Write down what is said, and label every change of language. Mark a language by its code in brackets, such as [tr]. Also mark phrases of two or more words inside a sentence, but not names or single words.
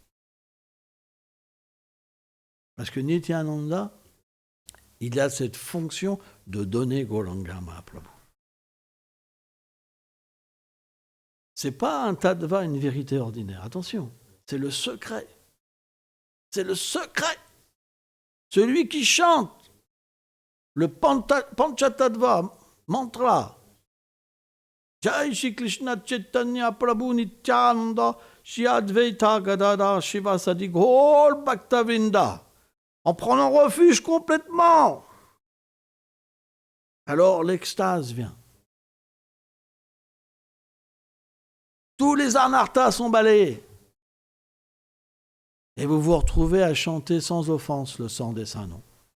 [fr] Parce que Nityananda, il a cette fonction de donner Gauranga Mahaprabhu. Ce n'est pas un tattva, une vérité ordinaire. Attention, c'est le secret. C'est le secret. Celui qui chante le Panchatattva, mantra, [sa] Jai Shri Krishna Chaitanya Prabhu Nityananda Shri Advaita Gadadhar Shivasadi Gaur Bhaktavinda, [fr] en prenant refuge complètement. Alors l'extase vient. Tous les anarthas sont balayés. Et vous vous retrouvez à chanter sans offense le sang des saints noms.